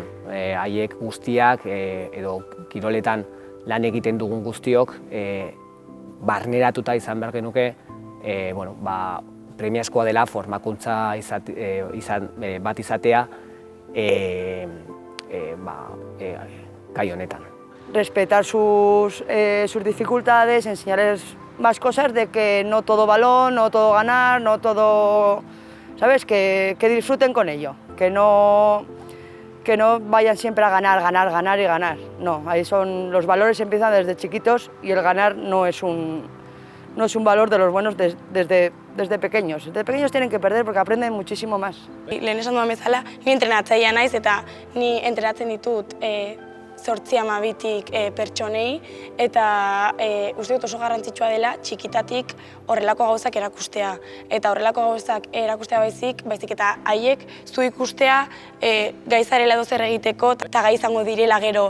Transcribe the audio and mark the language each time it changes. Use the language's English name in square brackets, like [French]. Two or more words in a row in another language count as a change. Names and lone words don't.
[Basque] Haiek guztiak edo kiroletan lan egiten dugun guztiok barneratuta izan behar genuke premiazkoa dela formakuntza bat izatea gai honetan. [Spanish] Respetar sus dificultades, enseñarles más cosas de que no todo balón, no todo ganar, no todo, ¿sabes? Que disfruten con ello, que no vayan siempre a ganar, ganar, ganar y ganar. No, ahí los valores empiezan desde chiquitos y el ganar no es un valor de los buenos desde pequeños. Desde pequeños tienen que perder porque aprenden muchísimo más. [Basque] Lehen esan duan bezala, ni entrenatzailea naiz eta ni entrenatzen ditut 8-12 pertsonei eta uste dut oso garrantzitsua dela txikitatik horrelako gauzak erakustea. Eta horrelako gauzak erakustea baizik eta haiek zu ikustea gai zarela edo zer egiteko eta gai izango direla gero.